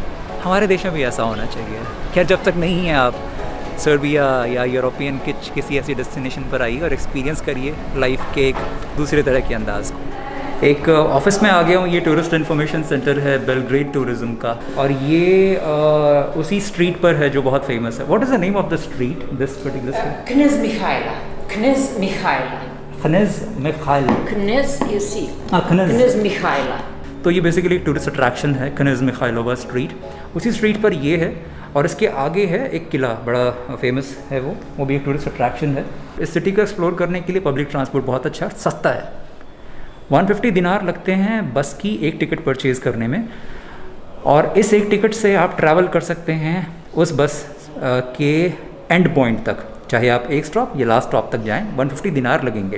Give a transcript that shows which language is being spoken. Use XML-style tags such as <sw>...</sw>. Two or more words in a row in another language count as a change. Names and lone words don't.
<hi>हमारे देश में भी ऐसा होना चाहिए। खैर, जब तक नहीं है आप सर्बिया या यूरोपियन किसी ऐसी डेस्टिनेशन पर आइए और एक्सपीरियंस करिए लाइफ के एक दूसरे तरह के अंदाज़ को। एक ऑफिस में आ गया हूँ, ये</hi> <en>tourist information center</en> <hi>है बेलग्रेड टूरिज़्म का, और ये उसी स्ट्रीट पर है जो बहुत फेमस है।</hi> <en>What is the name of the street, this particular street? Knez Mikhaila. Knez Mikhaila. Knez Mikhaila. Knez, you see. Knez. Knez Mikhaila.</en> <hi>तो ये बेसिकली एक</hi> <en>tourist attraction</en> <hi>है, knez Mikhailova स्ट्रीट। उसी स्ट्रीट पर ये है, और इसके आगे है एक किला, बड़ा फेमस है वो भी एक</hi> <en>tourist attraction</en> <hi>है। इस सिटी को एक्सप्लोर करने के लिए</hi> <en>public transport</en> <hi>बहुत अच्छा, सस्ता है। 150 दिनार लगते हैं बस की एक</hi> <en>ticket purchase</en> <hi>करने में, और इस एक टिकट से आप ट्रैवल कर सकते हैं उस बस के</hi> <en>end point</en> <hi>तक, चाहे आप एक स्टॉप या</hi> <en>last stop</en> <hi>तक जाएं, 150 दिनार लगेंगे।</hi>